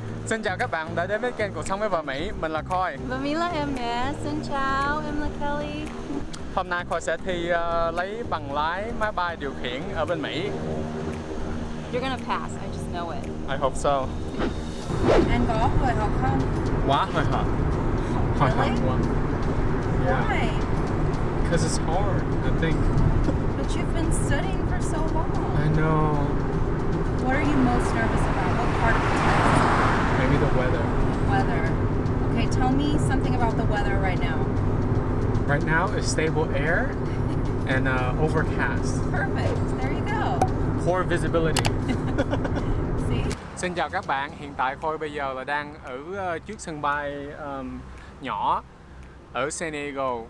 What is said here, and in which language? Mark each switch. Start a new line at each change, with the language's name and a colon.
Vietnamese: Xin chào các bạn đã đến với kênh Cuộc sống với vợ Mỹ. Mình là Khôi. Và Mỹ là em nè. Xin chào, em là Kelly. Hôm nay Khôi sẽ thi lấy bằng lái máy bay điều khiển ở bên Mỹ.
English: You're gonna pass, I just know it. I hope so.
Vietnamese: Anh có hồi hộp không? Quá hồi hộp. Hồi hộp quá.
English: Why? Because it's hard, I think. But you've been studying for so long. I know. What are you most nervous about? What part of the test? Maybe the weather. Weather. Okay, tell me something about the weather right now. Right now it's stable air and overcast. Perfect. There you go. Poor visibility. See?
Vietnamese: Xin chào các bạn, hiện tại Khôi bây giờ là đang ở trước sân bay nhỏ ở San Diego.